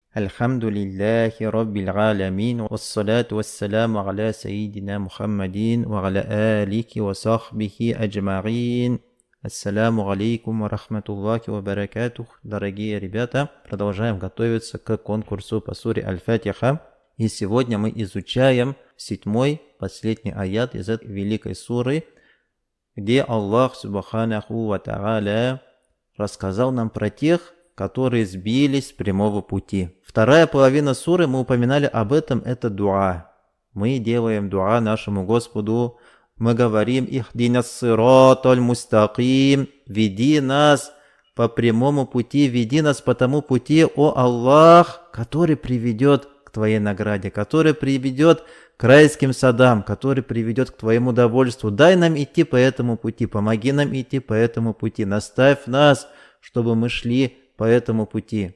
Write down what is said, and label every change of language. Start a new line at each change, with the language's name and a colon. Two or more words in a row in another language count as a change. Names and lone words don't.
Arabic: الحمد لله رب العالمين، والصلاة والسلام على سيدنا محمد، وعلى آله وصحبه أجمعين. السلام عليكم ورحمة الله وبركاته.
Russian: Дорогие ребята, продолжаем готовиться к конкурсу по суре Аль-Фатиха. И сегодня мы изучаем 7-й, последний аят из этой великой суры, где Аллах
Arabic: سبحانه وتعالى
Russian: рассказал нам про тех, которые сбились с прямого пути. Вторая половина суры, мы упоминали об этом, это дуа. Мы делаем дуа нашему Господу. Мы говорим:
Arabic: «اهدنا الصراط المستقيم»,
Russian: веди нас по прямому пути, веди нас по тому пути, о Аллах, который приведет к Твоей награде, который приведет к райским садам, который приведет к Твоему довольству. Дай нам идти по этому пути, помоги нам идти по этому пути, наставь нас, чтобы мы шли по этому пути.